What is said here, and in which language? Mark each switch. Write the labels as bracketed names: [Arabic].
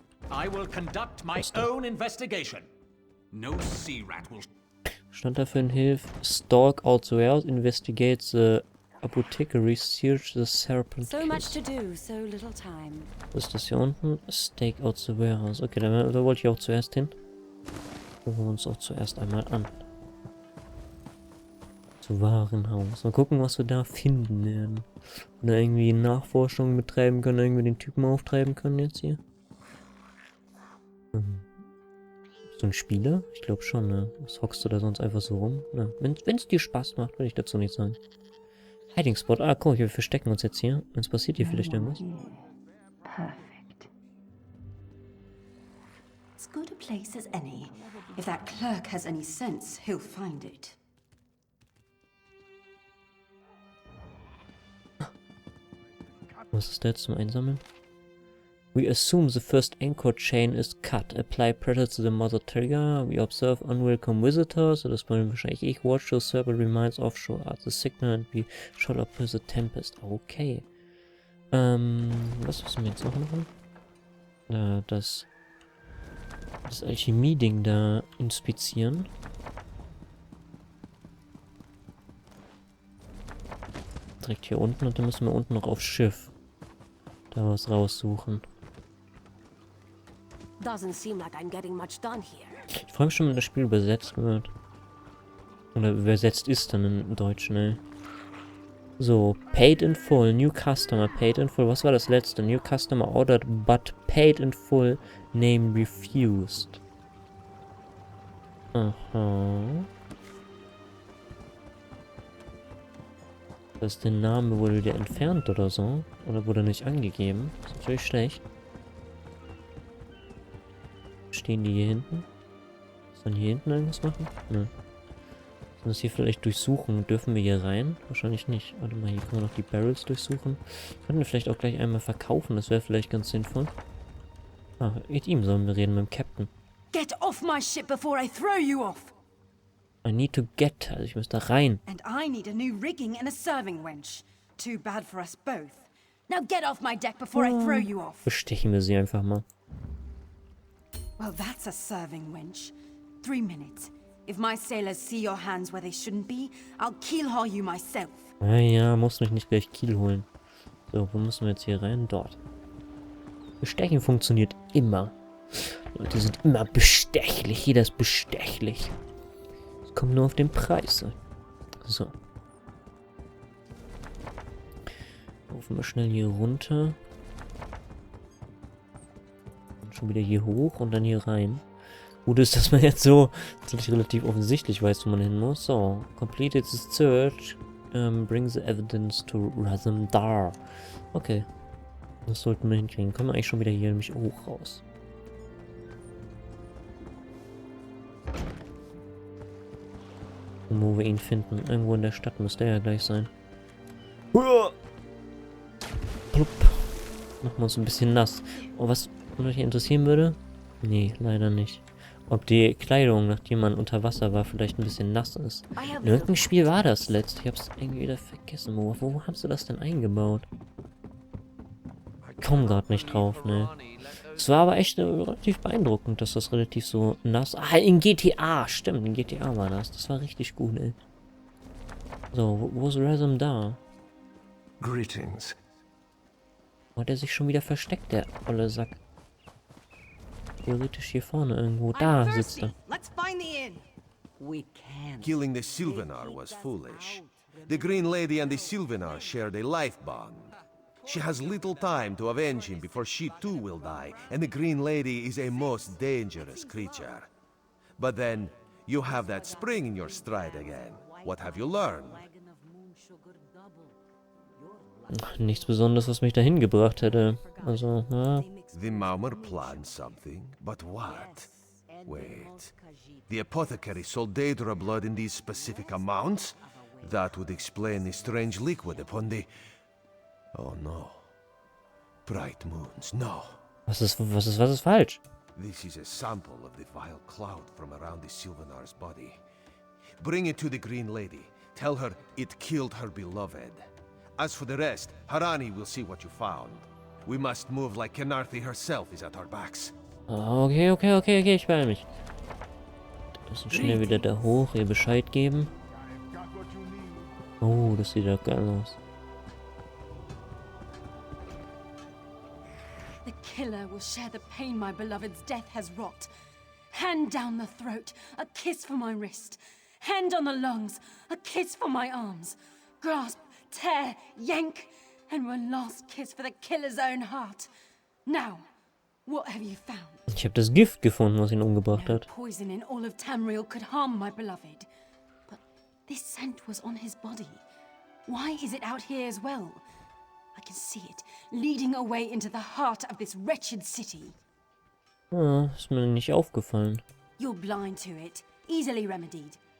[English] I will conduct my own investigation. No sea rat will [German] Stand dafür in Hilfe. [English] Stalk out the warehouse, investigate the apothecary, search the serpent So much to case. do, so little time. [German] Was ist das hier unten? [English] Stake out the warehouse. [German] Okay, da wollte ich auch zuerst hin. Gucken wir uns auch zuerst einmal an. Zu Warenhaus. Mal gucken, was wir da finden werden. Oder irgendwie Nachforschungen betreiben können, irgendwie den Typen auftreiben können jetzt hier. So ein Spieler? Ich glaube schon, ne? Was hockst du da sonst einfach so rum? Ne? Wenn es dir Spaß macht, würde ich dazu nicht sagen. Hiding Spot. Ah, guck, wir verstecken uns jetzt hier. Jetzt passiert hier vielleicht irgendwas. [English] Perfect. As good a place as any. If that clerk has any sense, he'll find it. [German] Was ist da jetzt zum Einsammeln? [English] We assume the first anchor chain is cut. Apply pressure to the mother trigger. We observe unwelcome visitors. [German] Das wollen wahrscheinlich ich. [English] Watch the server remains offshore at the signal and be shot up with the tempest. Okay. [German] Was müssen wir jetzt noch machen? Das Alchemie-Ding da inspizieren. Direkt hier unten und dann müssen wir unten noch aufs Schiff. Da was raussuchen. [English] Doesn't seem like I'm getting much done here. [German] Ich frage mich schon, wenn das Spiel übersetzt wird. Oder übersetzt ist dann im Deutschen, ey. [English] So, paid in full, new customer, paid in full. [German] Was war das letzte? [English] New customer ordered but paid in full, name refused. Aha. [German] Das ist der Name wurde wieder entfernt oder so. Oder wurde nicht angegeben. Das ist natürlich schlecht. Stehen die hier hinten? Sollen hier hinten irgendwas machen? Ne. Sollen wir das hier vielleicht durchsuchen? Dürfen wir hier rein? Wahrscheinlich nicht. Warte mal, hier können wir noch die Barrels durchsuchen. Könnten wir vielleicht auch gleich einmal verkaufen. Das wäre vielleicht ganz sinnvoll. Ah, mit ihm sollen wir reden, mit dem Captain. [English] Get off my ship before I throw you off! I need to get. [German] Also ich muss da rein. [English] And I need a new rigging and a serving wench. Too bad for us both. Now get off my deck before I throw you off. [German] Bestechen wir sie einfach mal. [English] Well, that's a serving wench. 3 minutes. If my sailors see your hands where they shouldn't be, I'll keelhaul you myself. [German] Ja, muss mich nicht gleich Kiel holen. So, wo müssen wir jetzt hier rein? Dort. Bestechen funktioniert immer. Leute sind immer bestechlich. Jeder ist bestechlich. Es kommt nur auf den Preis an. So. Laufen wir schnell hier runter. Und schon wieder hier hoch und dann hier rein. Gut ist, dass man jetzt so relativ offensichtlich weiß, wo man hin muss. [English] So, completed the search. Bring the evidence to Razumdar. Okay. [German] Das sollten wir hinkriegen. Können wir eigentlich schon wieder hier nämlich hoch raus. Und wo wir ihn finden. Irgendwo in der Stadt müsste er ja gleich sein. Plupp. Machen wir uns ein bisschen nass. Oh, was mich interessieren würde? Nee, leider nicht. Ob die Kleidung, nachdem man unter Wasser war, vielleicht ein bisschen nass ist. In irgendeinem Spiel war das letzt. Ich hab's irgendwie wieder vergessen. Wo haben sie das denn eingebaut? Ich komm grad nicht drauf, ne. Es war aber echt relativ beeindruckend, dass das relativ so nass... Ah, in GTA! Stimmt, in GTA war das. Das war richtig gut, ey. So, wo ist Razum da? [English] Greetings. [German] Wo hat er sich schon wieder versteckt, der olle Sack? Theoretisch hier vorne irgendwo. Da sitzt er. [English] Let's find the inn. We can't. Killing the Sylvanar was foolish. The Green Lady and the Sylvanar shared a life bond. She has little time to avenge him before she too will die, and the Green Lady is a most dangerous creature. But then, you have that spring in your stride again. What have you learned? [German] Nichts Besonderes, was mich dahin gebracht hätte. Also, ja. [English] The Maumer planned something, but what? Wait. The apothecary sold Daedra blood in these specific amounts? That would explain the strange liquid upon the... Oh no. Bright moons, no. [German] Was ist falsch? [English] This is a sample of the vile cloud from around the Sylvanar's body. Bring it to the Green Lady. Tell her it killed her beloved. As for the rest, Harani will see what you found. We must move like Kenarthi herself is at our backs. [German] Okay, ich beeil mich. Müssen schnell wieder da hoch, ihr Bescheid geben. Oh, das sieht doch geil aus. [English] The killer will share the pain my beloved's death has wrought. Hand down the throat, a kiss for my wrist. Hand on the lungs, a kiss for my arms. Grasp, tear, yank, and one last kiss for the killer's own heart. Now, what have you found? [German] Ich habe das Gift gefunden, was ihn umgebracht hat. [English] Poison in all of Tamriel could harm my beloved. But this scent was on his body. Why is it out here as well? I can see it, leading away into the heart of this wretched city. [German] Ah, ist mir nicht aufgefallen. [English] You're blind to it, easily remedied.